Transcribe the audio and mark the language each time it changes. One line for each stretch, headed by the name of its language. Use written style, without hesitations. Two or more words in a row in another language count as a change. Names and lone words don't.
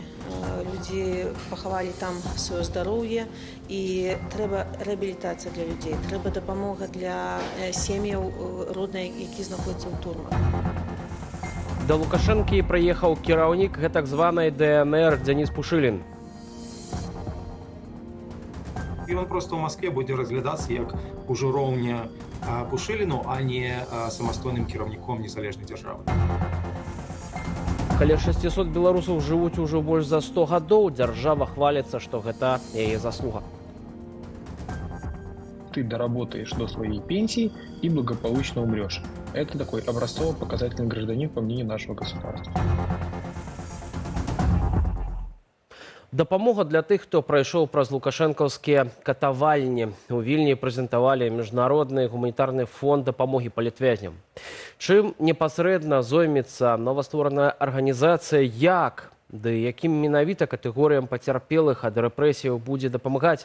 Belarusian: Людзі пахавалі там сваё здароўе, і трэба рэабілітацыя для людзей, трэба дапамога для сем'яў роднай, які знаходзяцца ў турмах. Да Лукашэнкі прыехаў кіраўнік гэтак званай ДНР Дзяніс Пушылін.
Ukrainian: І він просто в Москві буде розглядатися як ужуровня Пушиліну, а не самостійним керівником незалежної держави.
Belarusian: Каля 600 беларусаў жывуць ужо больш за 100 гадоў. Дзяржава хваліцца, што гэта яе заслуга.
Russian: Ты доработаешь до своей пенсии и благополучно умрешь. Это такой образцово-показательный гражданин, по мнению нашего государства.
Belarusian: Дапамога для тых, хто прайшоў праз лукашэнкаўскія катавальні. У Вільні прэзентавалі Міжнародны гуманітарны фонд дапамогі палітвязням. Чым непасрэдна зоймецца новаствораная арганізацыя, як, ды якім менавіта катэгорыям пацярпелых ад рэпрэсіяў будзе дапамагаць?